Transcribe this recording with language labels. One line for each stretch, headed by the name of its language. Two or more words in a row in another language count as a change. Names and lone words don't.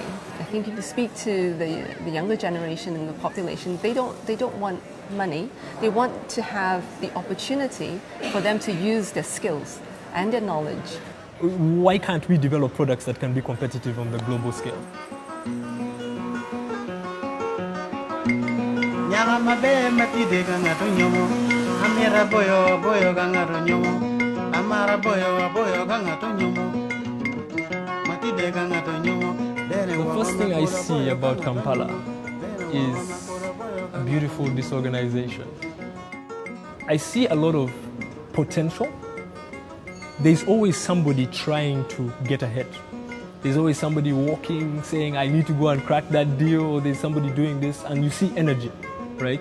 English: I think if you speak to the younger generation and the population, they don't want money. They want to have the opportunity for them to use their skills and their knowledge. Why can't we develop products that can be competitive on the global scale?
Acoli: Amira boyo boyo gangaro nyomo. Amara boyo boyo gangato nyomo. Matide gangato nyomo.
English: The first thing I see about Kampala is a beautiful disorganization. I see a lot of potential. There's always somebody trying to get ahead. There's always somebody walking, saying, I need to go and crack that deal, or there's somebody doing this, and you see energy, right?